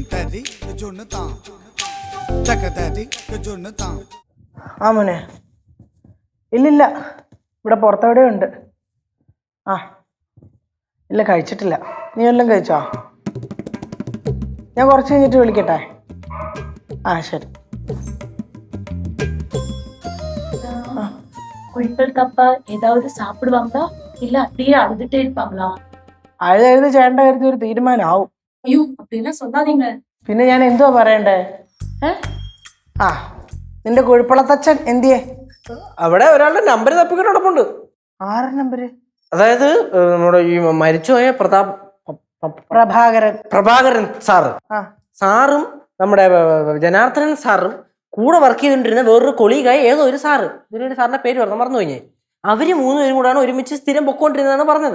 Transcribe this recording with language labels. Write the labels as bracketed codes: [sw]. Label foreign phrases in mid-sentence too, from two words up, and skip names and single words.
[ml] ആ മോനെ, ഇല്ലില്ല, ഇവിടെ പുറത്തെവിടെയോ ഉണ്ട്. ആ ഇല്ല, കഴിച്ചിട്ടില്ല. നീ വല്ലതും കഴിച്ചോ? ഞാൻ കുറച്ച് കഴിഞ്ഞിട്ട് വിളിക്കട്ടെ. ആ ശരി. [ta] இவங்களுக்கு அப்பா ஏதாவது சாப்பிடுவாங்களா இல்ல அப்படியே அழுதுட்டே இருப்பாங்களா? [ml] അഴുതെഴുതി ചേട്ടൻ്റെ കാര്യത്തിൽ ഒരു തീരുമാനമാവും. [ta] ஐயோ அப்படிலாம் சொல்லாதீங்க. [ml] പിന്നെ ഞാൻ എന്തുവാ പറയണ്ടേ? ആ നിന്റെ കുഴിപ്പളത്തച്ഛൻ എന്തിയെ? അവിടെ ഒരാളുടെ നമ്പർ തപ്പിക്കൊണ്ട് നടപ്പുണ്ട്. ആറ് നമ്പര്? അതായത് നമ്മുടെ ഈ മരിച്ചുപോയ പ്രഭാകരൻ സാറ്, സാറും നമ്മുടെ ജനാർദ്ദനൻ സാറും കൂടെ വർക്ക് ചെയ്തുകൊണ്ടിരുന്ന വേറൊരു കൊളീഗായ ഏതോ ഒരു സാറ്, ഇതിനൊരു സാറിന്റെ പേര് പറഞ്ഞു മറന്നു കഴിഞ്ഞേ, അവര് മൂന്നുപേരും കൂടാണ് ഒരുമിച്ച് സ്ഥിരം പൊക്കോണ്ടിരുന്നതാണ് പറഞ്ഞത്.